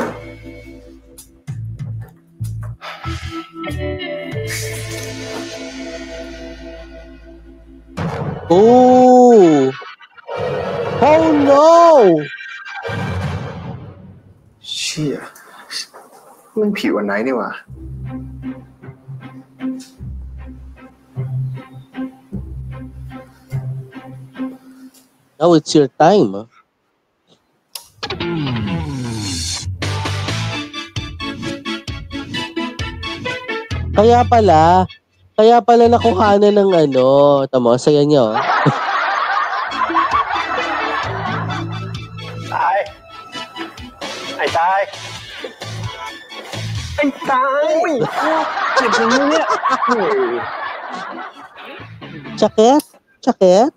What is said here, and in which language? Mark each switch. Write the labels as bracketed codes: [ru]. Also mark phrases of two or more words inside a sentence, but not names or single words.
[en] Oh! Oh no! [th] เชี่ยมึงผิวอันไหนนี่วะ [en] Now it's your time. [tl] Kaya pala nakuhanan ng ano, tamo, saya niyo. [th] ตาย ไอ้ตาย ไอ้ตายเจ็บตรงนี้เนี่ย [en] Jacket?